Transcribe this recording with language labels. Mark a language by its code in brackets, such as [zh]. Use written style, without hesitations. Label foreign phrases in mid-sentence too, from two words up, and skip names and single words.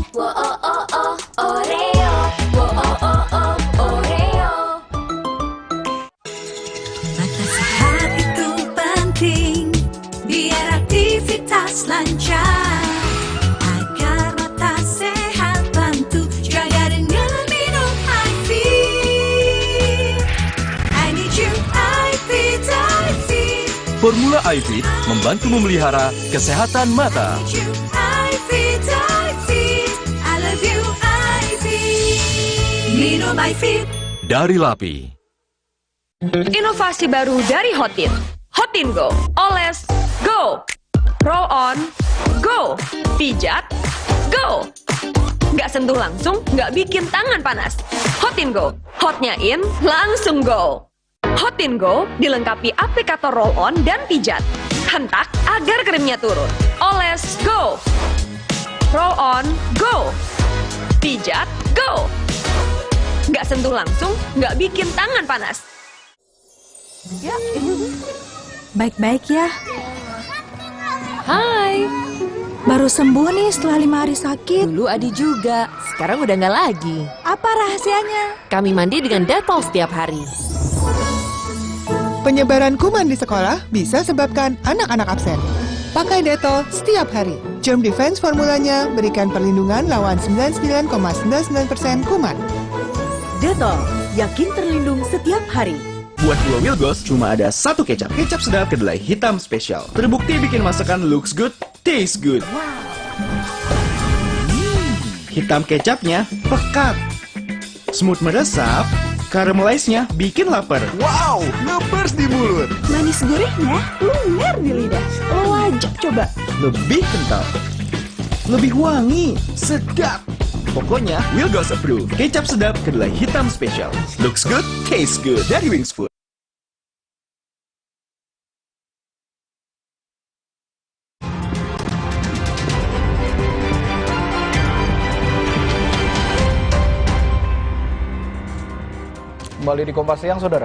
[id] Wo oh oh oh Oreo. Wo oh oh oh Oreo. Mata sehat itu penting, biar aktivitas lancar. Agar mata sehat, bantu jaga dengan minum iFit. [en] I need you, iFit, iFit. [id] Formula iFit membantu memelihara kesehatan mata. [en] iFit, iFit. I love you, iFit. [id] Minum iFit. Dari Lapi. Inovasi baru dari Hotin. [en] Hotin Go. Oles, go. Roll on, go. [id] Pijat, go. Nggak sentuh langsung, nggak bikin tangan panas. Hotin Go. Hotnya in, langsung go. Hotin Go dilengkapi aplikator [en] roll on [id] dan pijat. Hentak agar krimnya turun. Oles, [en] go. Roll on, go. [id] Pijat, go. Nggak sentuh langsung, nggak bikin tangan panas. Ya. Baik-baik ya. Hai. Baru sembuh nih setelah 5 hari sakit. Dulu Adi juga, sekarang udah nggak lagi. Apa rahasianya? Kami mandi dengan Dettol setiap hari. Penyebaran kuman di sekolah bisa sebabkan anak-anak absen. Pakai Dettol setiap hari. Germ Defense formulanya berikan perlindungan lawan 99,99% kuman. Dettol, yakin terlindung setiap hari. Buat Pulau Wilgos, cuma ada satu kecap. Kecap sedap kedelai hitam spesial. Terbukti bikin masakan [en] looks good, taste good. [id] Hitam kecapnya pekat. Smooth meresap, caramelize-nya bikin lapar. Wow, ngebers di mulut. Manis gurihnya lumer di lidah. Lo wajib coba. Lebih kental, lebih wangi, sedap. Pokoknya Wilgos approve. Kecap sedap kedelai hitam spesial. [en] Looks good, taste good. [id] Dari Wings Food. Kembali di Kompas Siang, Saudara.